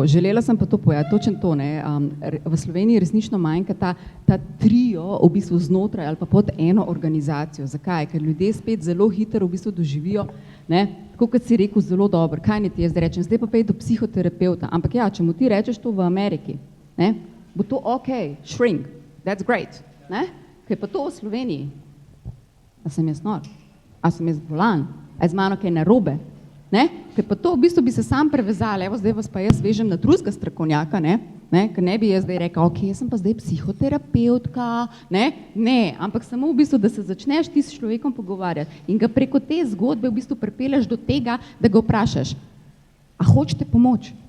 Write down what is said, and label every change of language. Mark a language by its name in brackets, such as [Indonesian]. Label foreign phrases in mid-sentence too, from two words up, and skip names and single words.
[Slovenian] Želela sem pa to povedati, točno to, ne. V Sloveniji resnično manjka ta trio v bistvu znotraj ali pa pod eno organizacijo. Zakaj? Ker ljudje spet zelo hitro v bistvu doživijo, ne, tako kot si rekel, zelo dobro, kaj ne ti jaz rečem, zdaj pa pej do psihoterapeuta. Ampak ja, če mu ti rečeš to v Ameriki, ne, bo to ok, [English] shrink, that's great, [Slovenian] ne? Kaj pa to v Sloveniji? A sem jaz nor? A sem jaz bolan? A je z mano kaj narobe? Ne? Kaj pa to v bistvu bi se sam prevezali, evo zdaj vas pa jaz vežem na drugega strokovnjaka, ne? Ker ne bi jaz zdaj rekel, ok, jaz sem pa zdaj psihoterapeutka, ne, ampak samo v bistvu, da se začneš ti s človekom pogovarjati in ga preko te zgodbe v bistvu pripelješ do tega, da ga vprašaš, a hočete pomoč?